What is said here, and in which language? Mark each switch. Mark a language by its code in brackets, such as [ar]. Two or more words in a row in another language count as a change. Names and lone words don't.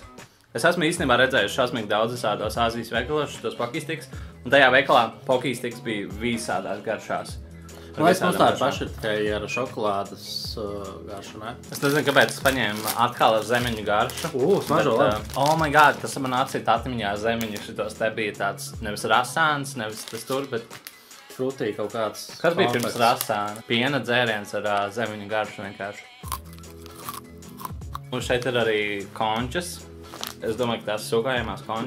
[lv] Es esmu īstenībā redzējis šausmīgi daudz visādos Āzijas veikalos šitos Pocky Sticks, un tajā veikalā Pocky Sticks bija visādās garšās. Man liekas, mums tā ir paši tikai ar šokolādes garšu, ne? Es nezinu, kāpēc es paņēmu atkal ar zemeņu garšu. Smaržo labi. [en] Oh my god, [lv] tas man atcīt atmiņā zemeņu šitos te bija tāds nevis rasāns, nevis tas tur, bet... Frutī kaut kāds... Kas bija pirms rasāna? Piena dzēriens ar zemeņu garšu vienkārši. Un šeit ir arī končas. Es domāju, ka tās sūkājumās končas.